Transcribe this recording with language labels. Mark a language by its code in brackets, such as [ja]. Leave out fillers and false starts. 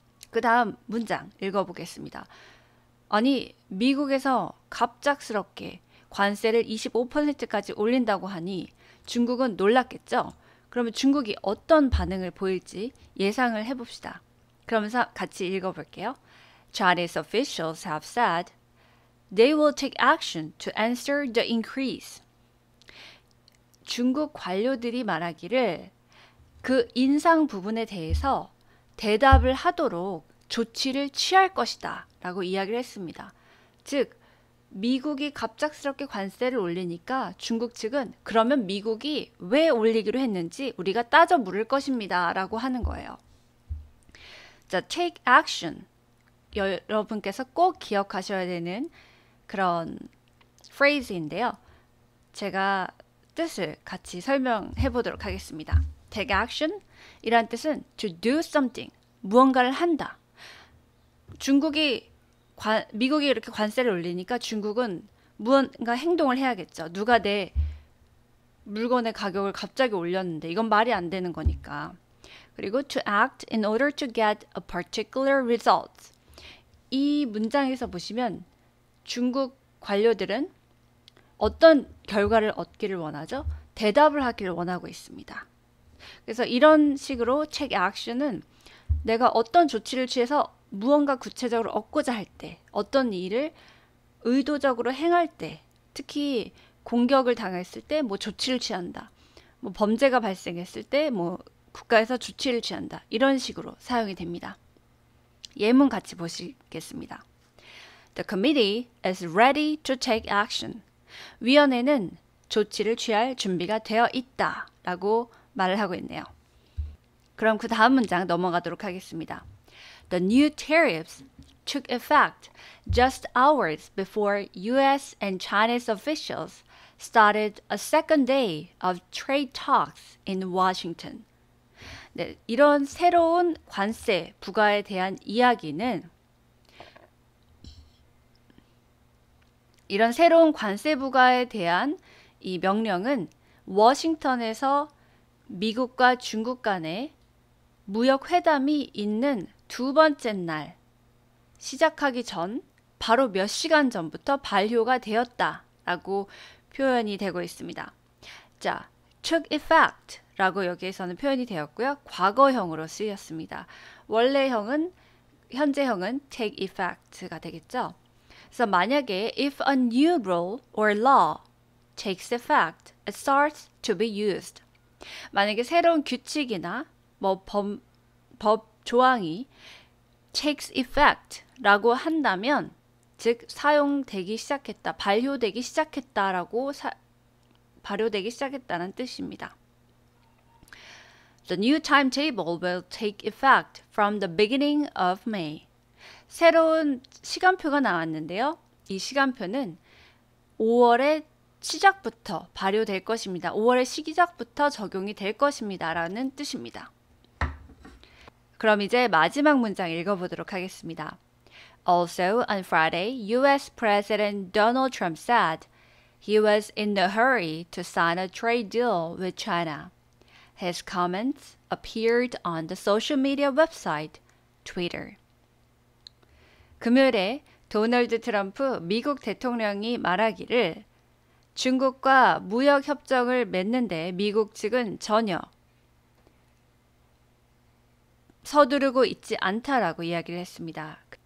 [ko] 그 다음 문장 읽어보겠습니다. 아니, 미국에서 갑작스럽게 관세를 25%까지 올린다고 하니 중국은 놀랐겠죠? 그러면 중국이 어떤 반응을 보일지 예상을 해봅시다. 그러면서 같이 읽어볼게요. [en] Chinese officials have said they will take action to answer the increase. [ko] 중국 관료들이 말하기를 그 인상 부분에 대해서 대답을 하도록 조치를 취할 것이다 라고 이야기를 했습니다. 즉 미국이 갑작스럽게 관세를 올리니까 중국 측은 그러면 미국이 왜 올리기로 했는지 우리가 따져 물을 것입니다 라고 하는 거예요. [en] 자, take action. [ko] 여러분께서 꼭 기억하셔야 되는 그런 phrase인데요. 제가 뜻을 같이 설명해 보도록 하겠습니다. [en] take action [ko] 이란 뜻은 [en] to do something, [ko] 무언가를 한다. 미국이 이렇게 관세를 올리니까 중국은 무언가 행동을 해야겠죠. 누가 내 물건의 가격을 갑자기 올렸는데 이건 말이 안 되는 거니까. 그리고 [en] to act in order to get a particular result. [ko] 이 문장에서 보시면 중국 관료들은 어떤 결과를 얻기를 원하죠? 대답을 하기를 원하고 있습니다. 그래서 이런 식으로 take action은 내가 어떤 조치를 취해서 무언가 구체적으로 얻고자 할 때, 어떤 일을 의도적으로 행할 때, 특히 공격을 당했을 때 뭐 조치를 취한다. 뭐 범죄가 발생했을 때 뭐 국가에서 조치를 취한다. 이런 식으로 사용이 됩니다. 예문 같이 보시겠습니다. [en] The committee is ready to take action. [ko] 위원회는 조치를 취할 준비가 되어 있다 라고 말을 하고 있네요. 그럼 그 다음 문장 넘어가도록 하겠습니다. [en] The new tariffs took effect just hours before US and Chinese officials started a second day of trade talks in Washington. [ko] 네, 이런 새로운 관세 부과에 대한 이야기는 이런 새로운 관세 부과에 대한 이 명령은 워싱턴에서 미국과 중국 간의 무역 회담이 있는 두 번째 날 시작하기 전 바로 몇 시간 전부터 발효가 되었다라고 표현이 되고 있습니다. 자, took effect 라고 여기에서는 표현이 되었고요. 과거형으로 쓰였습니다. 원래형은 현재형은 take effect가 되겠죠. 그래서 만약에 [en] if a new rule or law takes effect, it starts to be used. [ko] 만약에 새로운 규칙이나 뭐 법 조항이 takes effect 라고 한다면 즉 사용되기 시작했다, 발효되기 시작했다라고 발효되기 시작했다는 뜻입니다. [en] The new timetable will take effect from the beginning of May. [ko] 새로운 시간표가 나왔는데요. 이 시간표는 5월의 시작부터 발효될 것입니다. 5월의 시작부터 적용이 될 것입니다. 라는 뜻입니다. 그럼 이제 마지막 문장 읽어보도록 하겠습니다. [en] Also on Friday, US President Donald Trump said he was in a hurry to sign a trade deal with China. His comments appeared on the social media website Twitter. [ko] 금요일에 도널드 트럼프 미국 대통령이 말하기를 중국과 무역 협정을 맺는데 미국 측은 전혀 서두르고 있지 않다라고 이야기를 했습니다.